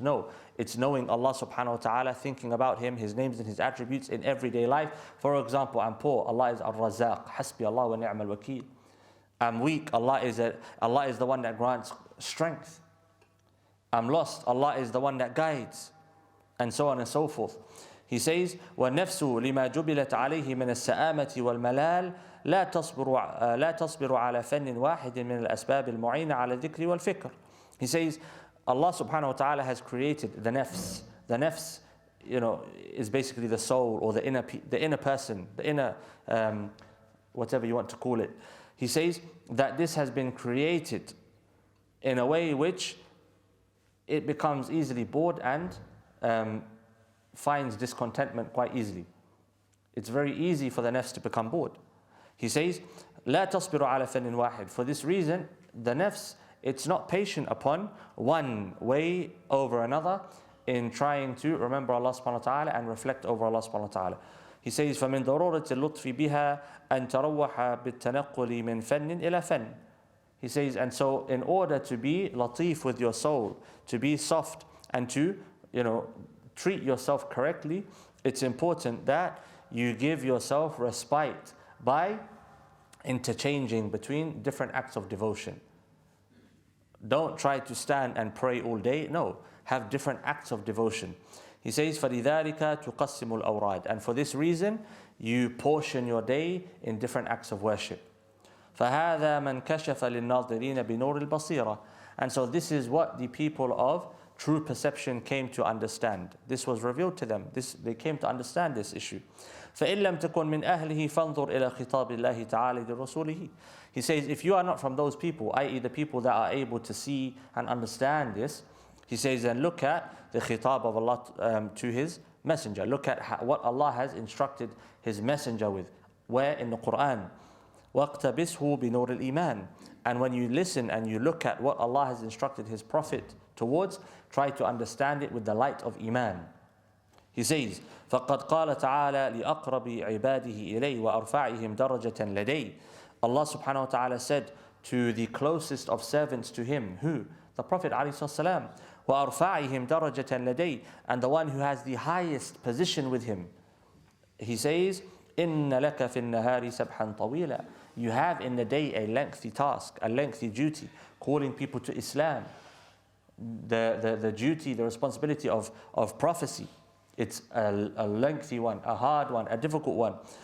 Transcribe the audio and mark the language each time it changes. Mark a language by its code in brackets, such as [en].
[en] No, it's knowing Allah subhanahu wa ta'ala, thinking about him, his names and his attributes in everyday life. For example, I'm poor. Allah is Ar-Razaq. [ar] Hasbi Allah wa ni'mal wakeel. [en] I'm weak, Allah is the one that grants strength. I'm lost, Allah is the one that guides, and so on and so forth. He says, [ar] وَالنَّفْسُ لِمَا جُبِلَتْ عَلَيْهِ مِنَ السَّآمَةِ وَالْمَلَالِ لا تصبر على فن واحد من الأسباب المعينة على الذكر والفكر. [en] He says, Allah subhanahu wa ta'ala has created the nafs. The nafs, is basically the soul, or the inner person, the inner, whatever you want to call it. He says that this has been created in a way which it becomes easily bored and finds discontentment quite easily. It's very easy for the nafs to become bored. He says, [ar] لا تصبر على فن واحد. [en] For this reason, the nafs, it's not patient upon one way over another in trying to remember Allah subhanahu wa ta'ala and reflect over Allah subhanahu wa ta'ala. He says, [ar] فَمِن ضَرُورَةِ اللُّطْفِ بِهَا أَن تَرَوَّحَ بِالتَّنَقُّلِ مِنْ فَنٍ إِلَى فَنٍ. [en] He says, and so in order to be latif with your soul, to be soft and to, treat yourself correctly, it's important that you give yourself respite by interchanging between different acts of devotion. Don't try to stand and pray all day. No, have different acts of devotion. He says, [ar] فَلِذَلِكَ تُقَسِّمُ الْأَوْرَادِ. [en] And for this reason, you portion your day in different acts of worship. [ar] فَهَذَا مَنْ كَشَفَ لِلنَّاظِرِينَ بِنُورِ الْبَصِيرَةِ. [en] And so this is what the people of true perception came to understand. This was revealed to them. They came to understand this issue. [ar] فَإِن لَمْ تَكُنْ مِنْ أَهْلِهِ فَانْظُرْ إِلَى خِطَابِ اللَّهِ تَعَالَى لِرَسُولِهِ. [en] He says, if you are not from those people, i.e. the people that are able to see and understand this, he says, then look at the khitab of Allah to His Messenger. Look at what Allah has instructed His Messenger with. Where? In the Quran. [ar] وَاقْتَبِسْهُ بِنُورِ الْإِيمَانِ. [en] And when you listen and you look at what Allah has instructed His Prophet towards, try to understand it with the light of Iman. He says, [ar] فَقَدْ قَالَ تَعَالَى لِأَقْرَبِ عِبَادِهِ إِلَيْهِ وَأَرْفَعِهِمْ دَرَجَةً لَدَيْهِ. [en] Allah subhanahu wa ta'ala said to the closest of servants to Him, who? The Prophet [ar] ﷺ. وَأَرْفَعِهِمْ دَرَجَةً لَدَيْهِ. [en] And the one who has the highest position with Him. He says, [ar] إِنَّ لَكَ فِي النَّهَارِ سَبْحًا طَوِيلًا. [en] You have in the day a lengthy task, a lengthy duty, calling people to Islam. The duty, the responsibility of prophecy. It's a lengthy one, a hard one, a difficult one.